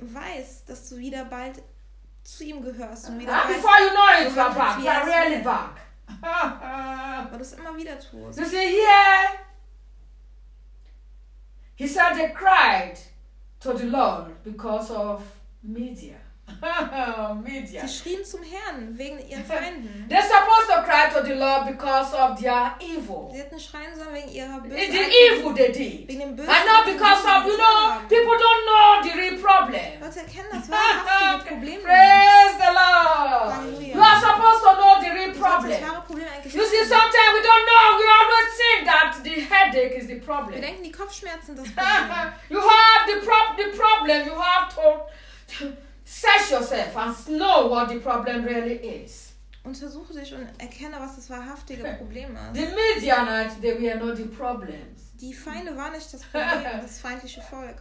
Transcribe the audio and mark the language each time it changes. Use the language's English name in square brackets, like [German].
[German] Weiß, dass du wieder bald zu ihm gehörst. Und [English] and before you know it, you are back. You are really back. [German] Weil du es immer wieder tust. [English] You see, here, he said they cried to the Lord because of media. Media. [German] Sie schrien zum Herrn wegen ihren Feinden. [English] They're supposed to cry to the Lord because of their evil. [German] Sie hätten schreien sollen wegen ihrer Bösen. [English] The evil they did. [German] Wegen dem Bösen. [English] And not because of, you know, people don't know the real problem. [German] Leute erkennen das wahre Problem. [English] Praise the Lord. You are supposed to know the real problem. You see, sometimes we don't know. We are not seeing that the headache is the problem. [German] Wir denken, die Kopfschmerzen das Problem. [English] You have the problem. You have to. Search yourself and know what the problem really is. [German] Untersuche dich und erkenne, was das wahrhaftige Problem ist. [English] The Midianites, they were not the problems. [German] Die Feinde waren nicht das Problem, das feindliche Volk.